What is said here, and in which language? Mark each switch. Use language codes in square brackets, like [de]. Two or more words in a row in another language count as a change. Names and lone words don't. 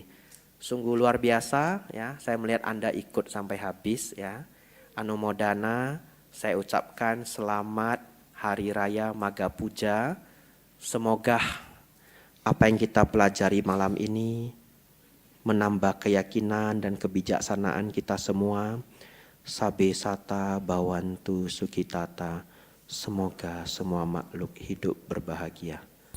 [id] Sungguh luar biasa ya, saya melihat Anda ikut sampai habis ya. Anumodana, saya ucapkan selamat Hari Raya Maga Puja. Semoga apa yang kita pelajari malam ini menambah keyakinan dan kebijaksanaan kita semua. [pi] Sabe sata bawantu sukitata. [id] Semoga semua makhluk hidup berbahagia.